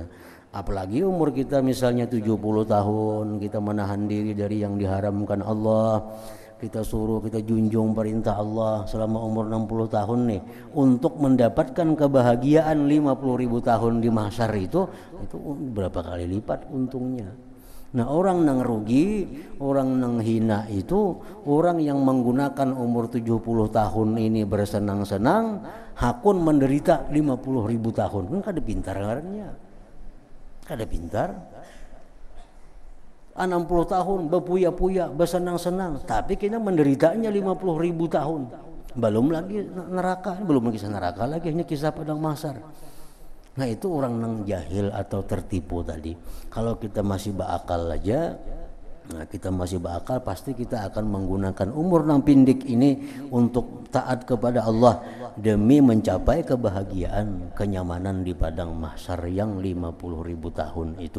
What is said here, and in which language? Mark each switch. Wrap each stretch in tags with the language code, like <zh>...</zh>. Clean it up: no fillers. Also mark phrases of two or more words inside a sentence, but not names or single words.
<id>Apalagi umur kita misalnya 70 tahun, kita menahan diri dari yang diharamkan Allah. Kita suruh, kita junjung perintah Allah selama umur 60 tahun nih, untuk mendapatkan kebahagiaan 50.000 tahun di mahsyar itu berapa kali lipat untungnya. Nah, orang nang rugi, orang nang hina itu orang yang menggunakan umur 70 tahun ini bersenang-senang, hakun menderita 50.000 tahun.</id> <bjn>Kan kada pintar ngarannya. Kada pintar. 60 tahun berpuya-puya,</bjn> <id>bersenang-senang, tapi kita menderitanya 50.000 tahun. Belum lagi neraka, belum lagi neraka lagi, hanya kisah padang mahsyar. Nah, itu orang nang jahil atau tertipu tadi. Kalau kita masih berakal aja, kita masih berakal, pasti kita akan menggunakan umur nang pindik ini untuk taat kepada Allah demi mencapai kebahagiaan, kenyamanan di padang mahsyar yang 50.000 tahun itu.</id>